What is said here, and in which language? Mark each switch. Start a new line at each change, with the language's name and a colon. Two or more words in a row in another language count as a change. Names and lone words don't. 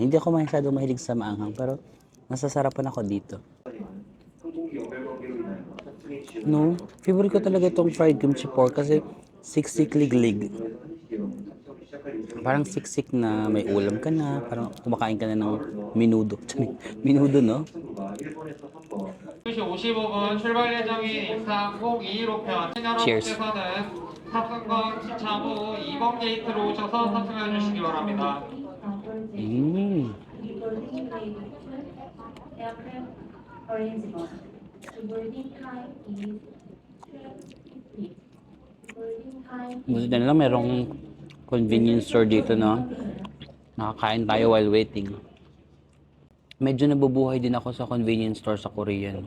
Filipino: Hindi ako masyadong mahilig sa maanghang, pero nasasarapan ako dito. No, favorite ko talaga itong
English: fried kimchi pork
Filipino: kasi siksik liglig. Parang siksik na may ulam ka na, parang kumakain ka na ng minudo. Minudo, no?
Korean: 2시 55분 출발 예정인 인삼 0215편 Cheers. 여러분께서는 탑승과 시차 후 2번 게이트로 오셔서 탑승해 주시기 바랍니다. Mm.
Filipino: Buti na lang merong
English: convenience store
Filipino: dito, no? Nakakain tayo
English: while waiting.
Filipino: Medyo nabubuhay din ako sa
English: convenience store
Filipino: sa Korean.